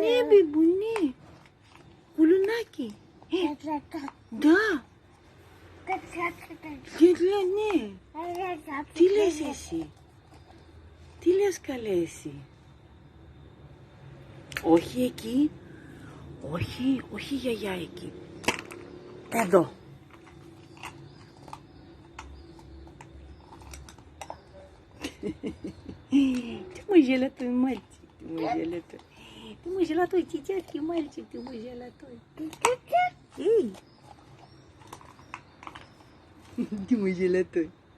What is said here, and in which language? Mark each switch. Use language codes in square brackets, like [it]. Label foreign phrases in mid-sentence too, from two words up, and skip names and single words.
[el] Ναι, μπιμπου, ναι. Γουλουνάκι. Да. Ναι. Τι λες εσύ? Τι λες καλέ εσύ? Όχι εκεί. Όχι, όχι γιαγιά εκεί. Εδώ. [ru] Ты мой золотой мальчик, ты мой золотой. Ты мой золотой тетятки мальчик, ты мой золотой. Эй! Ты мой золотой.